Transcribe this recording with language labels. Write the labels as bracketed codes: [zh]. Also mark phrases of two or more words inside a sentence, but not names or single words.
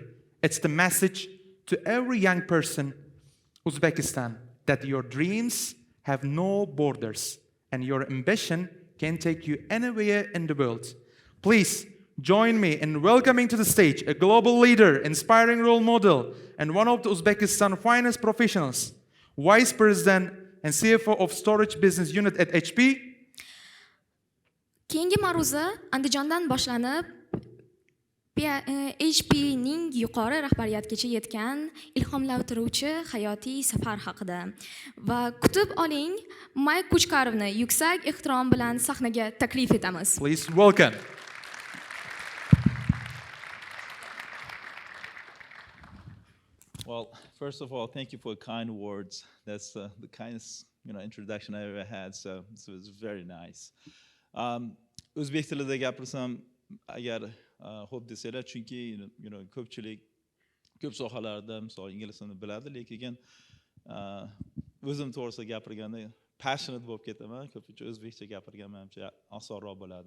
[en] It's the message to every young person, Uzbekistan, that your dreams have no borders and your ambition can take you anywhere in the world. Please join me in welcoming to the stage a global leader, inspiring role model, and one of the Uzbekistan finest professionals, Vice President and CFO of Storage Business Unit at HP. [uz] Keyingi ma'ruza Andijondan boshlanib, HP'ning yuqori rahbariyatgacha yetgan ilhomlantiruvchi hayotiy safar haqida va kutib oling, Mayk Kuchkarovni yuksak ehtirom bilan sahnaga taklif etamiz. [en] Please welcome. Well, first of all, thank you for kind words. That's the kindest introduction I ever had, so it's very nice. [uz] O'zbek tilida gapirsam agar xo'p desanglar, chunki ko'pchilik ko'p sohalarda misol ingliz tilini biladi, lekin o'zim to'g'risida gapirganda passionate bo'lib ketaman, ko'pincha o'zbekcha gapirgan menimcha osonroq bo'ladi.